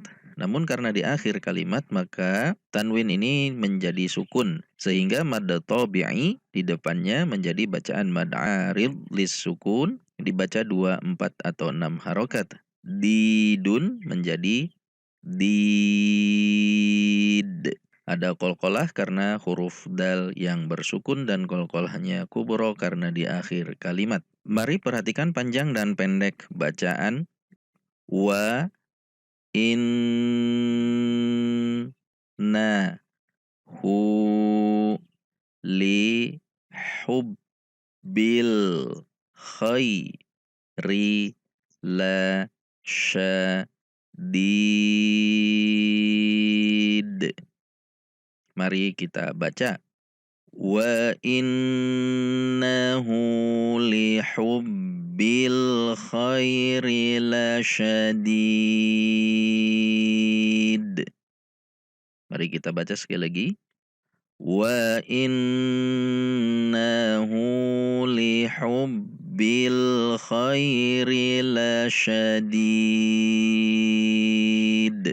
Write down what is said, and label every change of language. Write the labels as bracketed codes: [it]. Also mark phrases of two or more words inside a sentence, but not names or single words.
[id] Namun karena di akhir kalimat maka tanwin ini menjadi sukun, sehingga [ar] مد طبيعي [id] di depannya menjadi bacaan [ar] مد عارض للسكون, [id] dibaca 2, 4 atau 6 harokat. Didun menjadi did. Ada qalqalah karena huruf dal yang bersukun dan qalqalahnya kubro karena di akhir kalimat. Mari perhatikan panjang dan pendek bacaan. [ar] وإنه لحب الخير لشديد. [id] Mari kita baca. [ar] وإنه ل بالخير لشديد. [id] Mari kita baca sekali lagi. [ar] وإنه لحب الخير لشديد.